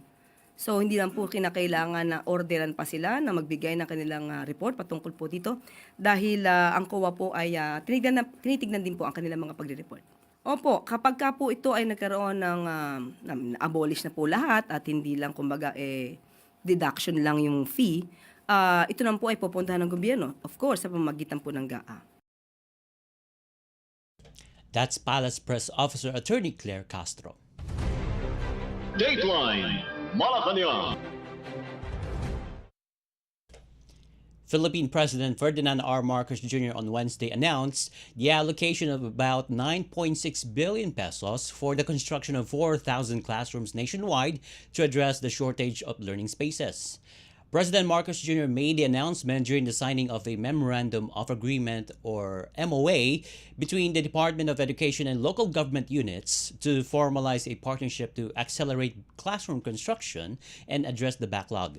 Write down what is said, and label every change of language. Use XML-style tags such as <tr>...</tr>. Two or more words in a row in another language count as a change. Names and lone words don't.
<tl>So, hindi lang po kinakailangan na orderan pa sila na magbigay ng kanilang report patungkol po dito dahil ang COA po ay tinitignan din po ang kanilang mga pagre-report. Opo, kapag ka po ito ay nagkaroon ng abolish na po lahat at hindi lang kumbaga deduction lang yung fee, ito naman po ay pupuntahan ng gobyerno,</tl> <en>of course,</en> <tl>sa pamamagitan po ng GAA.</tl> <en>That's Palace Press Officer Attorney Claire Castro. Dateline Malacañang. Philippine President Ferdinand R. Marcos Jr. on Wednesday announced the allocation of about 9.6 billion pesos for the construction of 4,000 classrooms nationwide to address the shortage of learning spaces. President Marcos Jr. made the announcement during the signing of a Memorandum of Agreement or MOA between the Department of Education and local government units to formalize a partnership to accelerate classroom construction and address the backlog.</en>